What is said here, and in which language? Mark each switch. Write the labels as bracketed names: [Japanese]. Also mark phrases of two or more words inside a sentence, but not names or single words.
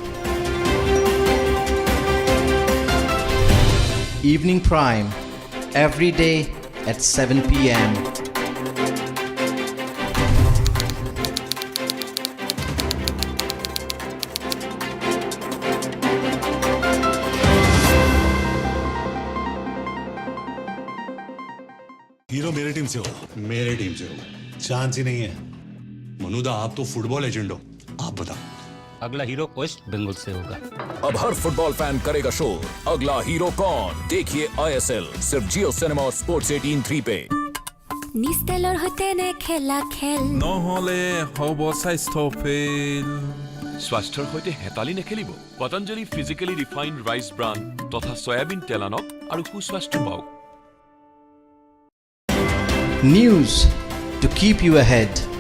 [English] Evening Prime, every day at 7 p.m. [Hindi] हीरो मेरे टीम से हो, मेरे टीम से हो, चांस ही नहीं है। मनुदा, आप तो [English] football agent [Hindi] हो, आप बताओ। अगला हीरो वेस्ट बंगाल से होगा। अब हर [English] football fan [Hindi] करेगा शोर, अगला हीरो कौन? देखिए ISL सिर्फ जियो सिनेमा और स्पोर्ट्स 18 3 पे। [Assamese] নিষ্টেলৰ সৈতে নে খেলা খেল নহলে হ'ব স্বাস্থ্য ফেল স্বাস্থ্যৰ সৈতে হেতালি নেখেলিব পতঞ্জলি ফিজিকেলি ৰিফাইন্ড ৰাইচ ব্ৰান তথা সয়াবিন তেল আনক আৰু সুস্বাস্থ্য পাওক [English] News to keep you ahead.